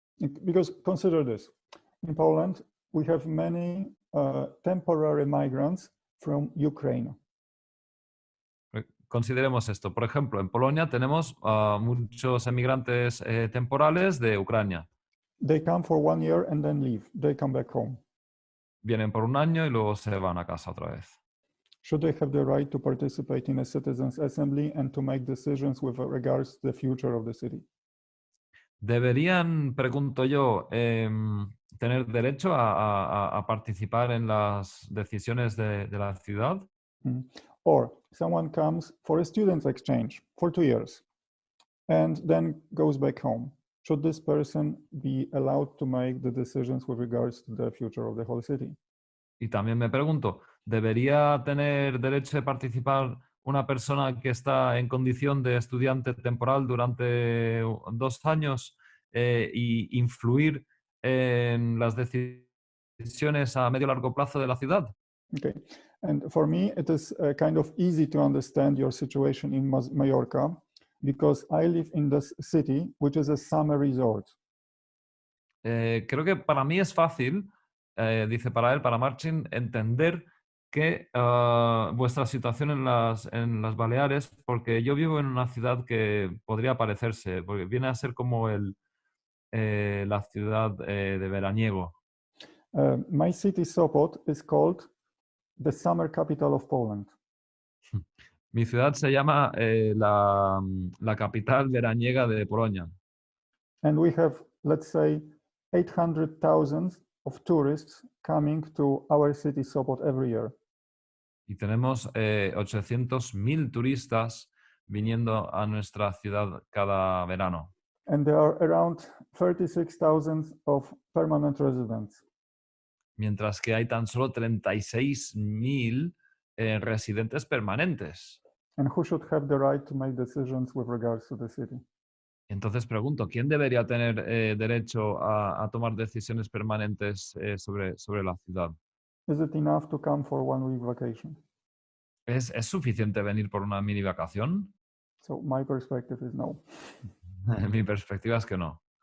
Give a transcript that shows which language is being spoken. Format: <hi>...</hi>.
<en>Because consider this, in Poland we have many temporary migrants from Ukraine.</en> <es>Consideremos esto. Por ejemplo, en Polonia tenemos muchos emigrantes temporales de Ucrania.</es> <en>They come for 1 year and then leave. They come back home.</en> <es>Vienen por un año y luego se van a casa otra vez.</es> <en>Should they have the right to participate in a citizens' assembly and to make decisions with regards to the future of the city?</en> <es>¿Deberían, pregunto yo, tener derecho a participar en las decisiones de la ciudad?</es> <en>Or someone comes for a student's exchange for 2 years and then goes back home. Should this person be allowed to make the decisions with regards to the future of the whole city?</en> <es>Y también me pregunto, ¿debería tener derecho de participar una persona que está en condición de estudiante temporal durante 2 años y influir en las decisiones a medio y largo plazo de la ciudad?</es> <en>Okay, and for me, it is kind of easy to understand your situation in Mallorca because I live in this city, which is a summer resort.</en> <es>Creo que para mí es fácil, dice para Marcin, entender que vuestra situación en las Baleares, porque yo vivo en una ciudad que podría parecerse, porque viene a ser como la ciudad de veraniego.</es> <en>My city, Sopot, is called the summer capital of Poland.</en> <es>Mi ciudad se llama la capital veraniega de Polonia.</es> <en>And we have, let's say, 800,000 of tourists coming to our city Sopot every year.</en> <es>Y tenemos 800.000 turistas viniendo a nuestra ciudad cada verano.</es> <en>And there are around 36,000 of permanent residents.</en> <es>Mientras que hay tan solo 36.000 residentes permanentes.</es> <en>And who should have the right to make decisions with regards to the city?</en> <es>Entonces pregunto, ¿quién debería tener derecho a tomar decisiones permanentes sobre la ciudad?</es> <en>Is it enough to come for 1 week vacation?</en> <es>¿Es suficiente venir por una mini vacación?</es> <en>So my perspective is no.</en> <es>Mi perspectiva es que no.</es>